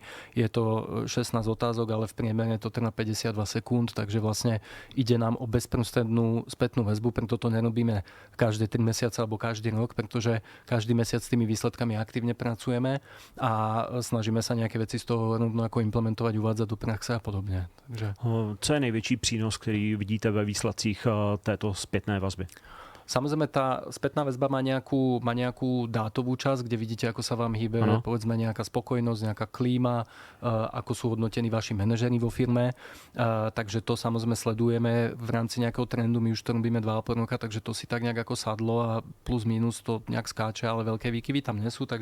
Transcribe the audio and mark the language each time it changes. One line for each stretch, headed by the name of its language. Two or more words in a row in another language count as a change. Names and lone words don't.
Slovak: Je to 16 otázok, ale v priemere to trvá 52 sekúnd, takže vlastne ide nám o bezprostrednú spätnú väzbu, preto to nerobíme každé 3 mesiace alebo každý rok, pretože každý mesiac s tými výsledkami aktívne pracujeme a snažíme sa nejaké veci z toho rovno ako implementovať, uvádzať do praxe a podobne. Takže...
Czech: Co je největší přínos, který vidíte ve výsledcích této zpětné vazby?
Slovak: Samozrejme, tá spätná väzba má nejakú dátovú časť, kde vidíte, ako sa vám hýbe, povedzme, nejaká spokojnosť, nejaká klíma, ako sú hodnotení vaši manažeri vo firme. Takže to samozrejme sledujeme v rámci nejakého trendu. My už to robíme 2,5 roka, takže to si tak nejak ako sadlo a plus minus to nejak skáče, ale veľké výkyvy tam nie sú.